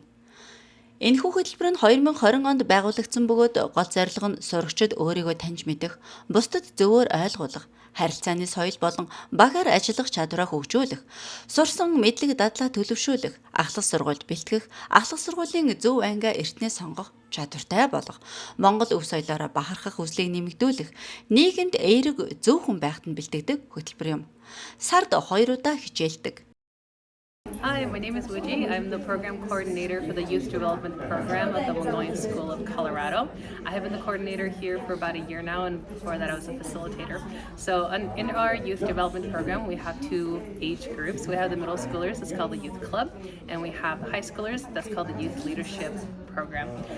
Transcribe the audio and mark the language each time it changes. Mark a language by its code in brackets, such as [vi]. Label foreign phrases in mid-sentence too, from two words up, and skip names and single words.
[mn] Энэхүү хөтөлбөр нь 2020 онд байгуулагдсан бөгөөд гол зорилго нь сурагчид өөрийгөө таньж мэдэх, бусдад зөвөр ойлгуулах, харилцааны соёл болон багаар ажиллах чадвараа хөгжүүлэх, сурсан мэдлэг дадлаа төлөвшүүлэх, ахлах сургуульд бэлтгэх, ахлах сургуулийн зөв ангиа эртнээ сонгох чадвартай болох, Монгол өв соёлоороо бахархах хүслийг нэмэгдүүлэх, нийгэмд эерэг зөв хүн байхад нь бэлтгэдэг хөтөлбөр юм. Сард 2 удаа хичээлдэг. [en] Hi, my name is Wiji. I'm the program coordinator for the Youth Development Program at the Mogollon School of Colorado. I have been the coordinator here for about a year now, and before that I was a facilitator. So in our youth development program, we have two age groups. We have the middle schoolers, that's called the Youth Club, and we have the high schoolers, that's called the Youth Leadership Program.